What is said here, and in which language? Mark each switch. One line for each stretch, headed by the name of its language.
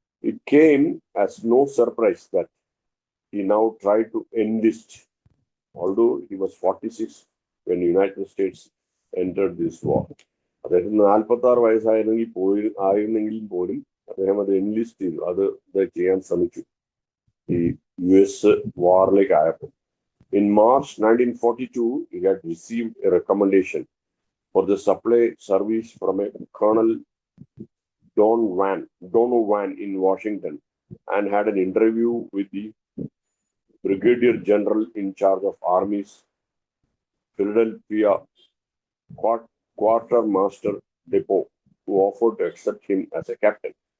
English: It came as no surprise that he now tried to enlist, although he was 46 when the United States entered this war.
Malayalam: അദ്ദേഹത്തിന് 46 ആയിരുന്നെങ്കിലും പോലും അദ്ദേഹം അത് enlist ചെയ്തു, അത് ചെയ്യാൻ ശ്രമിച്ചു ഈ US വാറിലേക്ക് ആയപ്പോൾ.
English: In March 1942, he had received a recommendation for the supply service from a Colonel Donovan in Washington and had an interview with the Brigadier General in charge of Army's Philadelphia Quartermaster Depot, who offered to accept him as a captain.